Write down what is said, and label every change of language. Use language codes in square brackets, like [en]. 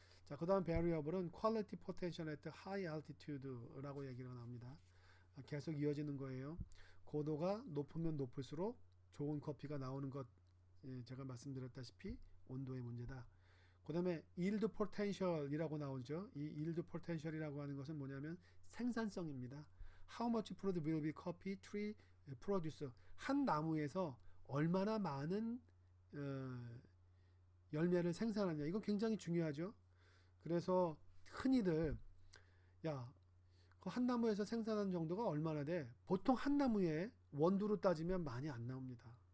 [ko] 자, 그 다음 variable은 [en] quality potential at high altitude [ko] 라고 얘기가 나옵니다. 계속 이어지는 거예요. 고도가 높으면 높을수록 좋은 커피가 나오는 것, 제가 말씀드렸다시피 온도의 문제다. 그 다음에 [en] yield potential [ko] 이라고 나오죠. 이 yield potential이라고 하는 것은 뭐냐면 생산성입니다. [en] How much fruit will be coffee tree produce? [ko] 한 나무에서 얼마나 많은 열매를 생산하냐, 이건 굉장히 중요하죠. 그래서 흔히들 한 나무에서 생산하는 정도가 얼마나 돼? 보통 한 나무에 원두로 따지면 많이 안 나옵니다.